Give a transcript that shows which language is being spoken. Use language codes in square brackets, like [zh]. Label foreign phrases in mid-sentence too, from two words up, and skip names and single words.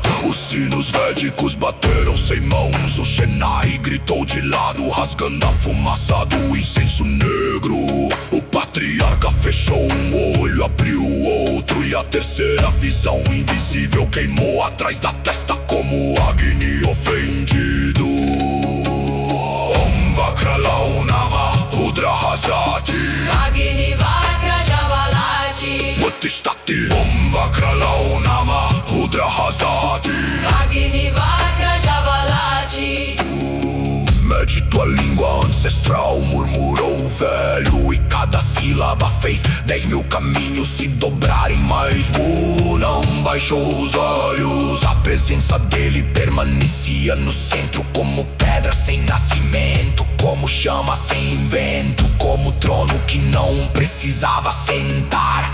[pt] Os sinos védicos bateram sem mãos. O Chennai gritou de lado, rasgando a fumaça do incenso negro. O patriarca fechou um olho, abriu o outro, e a terceira visão invisível queimou atrás da testa como Agni ofendido. [sa] Om Vakralao Nama Rudra Hasati Agni Vakra Javalati. Muttistati. Om Vakralao Nama Rudra Hasati. Agni Vakra Javalati. [pt] Mede tua língua ancestral, murmurou o velho, e cada sílaba fez 10.000 caminhos se dobrarem. Mas Wu não baixou os olhos. A presença dele permanecia no centro, como pedra sem nascimento, como chama sem vento, como trono que não precisava sentar.